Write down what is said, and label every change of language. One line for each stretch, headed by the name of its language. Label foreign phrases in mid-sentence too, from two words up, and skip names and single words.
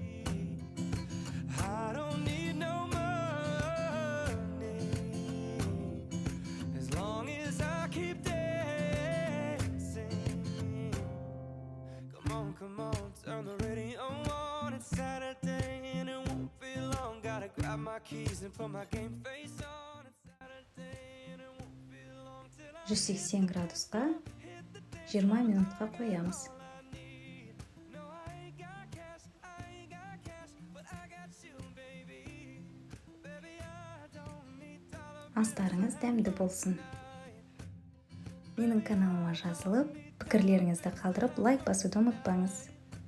English: I don't need no money, as long as I keep dancing. Come on, turn the radio on. It's Saturday and it won't be long. Gotta grab my keys and put my game face on. It's Saturday and it won't be long till I
Kazakh: 180 градусқа 20 минутқа қоямыз.
English: No, I ain't got cash, but I got you, baby. Baby, I don't need dollar.
Kazakh: Астарыңыз дәмді болсын. Менің каналыма жазылып, пікірлеріңізді қалдырып, лайк басуды ұмытпаңыз.